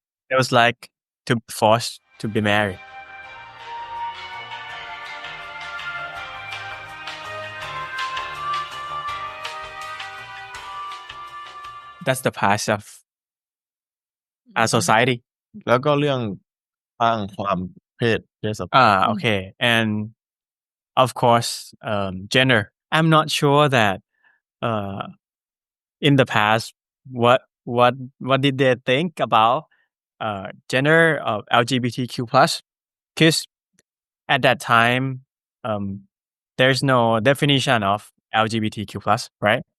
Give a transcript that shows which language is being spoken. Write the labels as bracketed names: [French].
[English] It was like to be forced to be married. That's the past of our society. [Thai] แล้วก็เรื่องตั้งความเพศสภาพ [English] Okay. And of course, gender. I'm not sure that in the past what did they think about gender of LGBTQ plus, because at that time, there's no definition of LGBTQ plus, right?